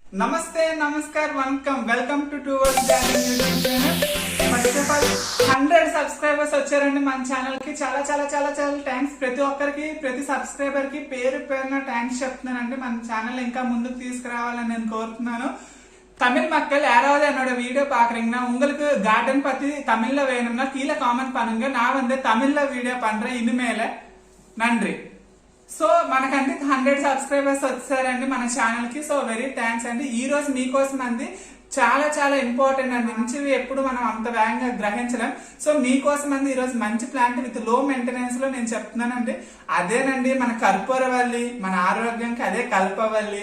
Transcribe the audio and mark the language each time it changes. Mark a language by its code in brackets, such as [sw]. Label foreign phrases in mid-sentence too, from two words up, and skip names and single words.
[hi] नमस्ते नमस्कार [en] వనకం welcome to Towards channel YouTube channel. first of all [te] 100 సబ్స్క్రైబర్స్ వచ్చారండి మన ఛానల్ కి. చాలా చాలా చాలా చాలా థ్యాంక్స్. ప్రతి ఒక్కరికి, ప్రతి సబ్స్క్రైబర్ కి పేరు పేరున థ్యాంక్స్ చెప్తున్నానండి. మన ఛానల్ ఇంకా ముందుకు తీసుకురావాలని నేను కోరుతున్నాను. [ta] தமிழ் மக்கள் யாராவது என்னோட வீடியோ பாக்குறீங்கன்னா உங்களுக்கு கார்டன் பத்தி தமிழ்ல வேணும்னா கீழே காமெண்ட் பண்ணுங்க. நான் வந்து தமிழ்ல வீடியோ பண்றேன் இனிமேல. நன்றி. [te] సో మనకంటే 100 సబ్స్క్రైబర్స్ వచ్చారండి మన ఛానల్ కి. [en] so very thanks [te] అండి. ఈ రోజు మీకోసం అండి చాలా చాలా ఇంపార్టెంట్ అండి. మంచివి ఎప్పుడు మనం అంత వేగంగా గ్రహించలేం. సో మీకోసం అండి ఈ రోజు మంచి [en] plant with low maintenance [te] లో నేను చెప్తున్నానండి. అదేనండి మన కర్పూరవల్లి. మన ఆరోగ్యానికి అదే కల్పవల్లి.